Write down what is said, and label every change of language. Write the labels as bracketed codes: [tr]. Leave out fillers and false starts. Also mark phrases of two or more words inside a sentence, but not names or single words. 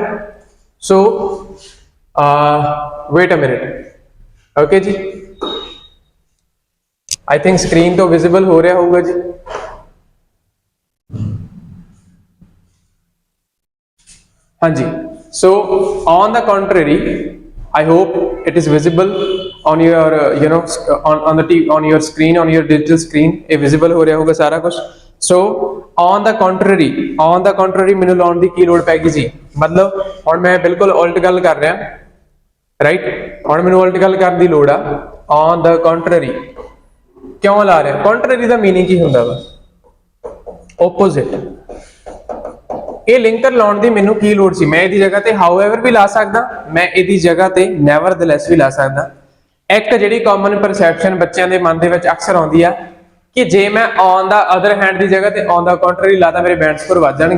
[en] so wait a minute, okay ਜੀ। I think screen [pa] ਤੋਂ ਵਿਜ਼ਿਬਲ ਹੋ ਰਿਹਾ ਹੋਊਗਾ ਜੀ। [en] ਹਾਂਜੀ, so on the contrary, I hope it is visible on your on your screen, on your digital screen, [pa] ਇਹ visible ਹੋ ਰਿਹਾ ਹੋਊਗਾ ਸਾਰਾ ਕੁਝ। [en] So on the contrary [pa] ਮੈਨੂੰ ਲਾਉਣ ਦੀ ਕੀ ਲੋੜ ਪੈਗੀ ਜੀ? ਮਤਲਬ ਹੁਣ ਮੈਂ ਬਿਲਕੁਲ ਉਲਟ ਗੱਲ ਕਰ ਰਿਹਾ, ਰਾਈਟ? ਹੁਣ ਮੈਨੂੰ ਉਲਟ ਗੱਲ ਕਰਨ ਦੀ ਲੋੜ ਆ। [en] on the contrary [pa] ਕਿਉਂ ਲਾ ਰਿਹਾ? contrary ਦਾ ਮੀਨਿੰਗ ਕੀ ਹੁੰਦਾ ਵਾ? opposite। ਇਹ ਲਿੰਕਰ ਲਾਉਣ ਦੀ ਮੈਨੂੰ ਕੀ ਲੋੜ ਸੀ? ਮੈਂ ਇਹਦੀ ਜਗ੍ਹਾ ਤੇ ਹਾਊਐਵਰ ਵੀ ਲਾ ਸਕਦਾ, ਮੈਂ ਇਹਦੀ ਜਗ੍ਹਾ ਤੇ ਨੈਵਰਦਲੈਸ ਵੀ ਲਾ ਸਕਦਾ। ਇੱਕ ਜਿਹੜੀ [en] common perception [pa] ਬੱਚਿਆਂ ਦੇ ਮਨ ਦੇ ਵਿੱਚ ਅਕਸਰ ਆਉਂਦੀ ਆ ਕਿ ਜੇ ਮੈਂ [en] on the other hand [pa] ਦੀ ਜਗ੍ਹਾ ਤੇ [en] on the contrary [pa] ਲਾਤਾ ਮੇਰੇ [en] band score [pa] ਵੱਧ ਜਾਣਗੇ।